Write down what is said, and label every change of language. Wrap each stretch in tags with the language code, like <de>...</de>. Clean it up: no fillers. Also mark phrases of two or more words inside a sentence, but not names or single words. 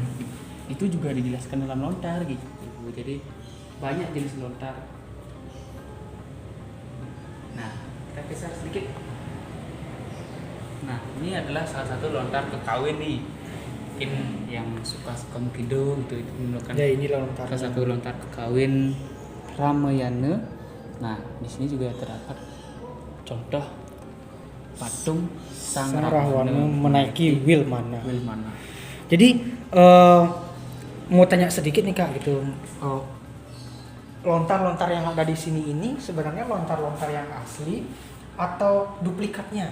<id>Itu juga dijelaskan dalam lontar gitu. Jadi banyak jenis lontar. Nah, kita geser sedikit. Nah, ini adalah salah satu lontar kekawin nih. Mungkin yang suka-suka mukido gitu itu menemukan Ya ini lontar. salah satu lontar kekawin Ramayana. Nah, di sini juga terdapat contoh patung Sang Rahwana menaiki Wilmana. Wilmana. Jadi mau tanya sedikit nih, Kak, gitu. Lontar-lontar yang ada di sini ini sebenarnya lontar-lontar yang asli atau duplikatnya?</id>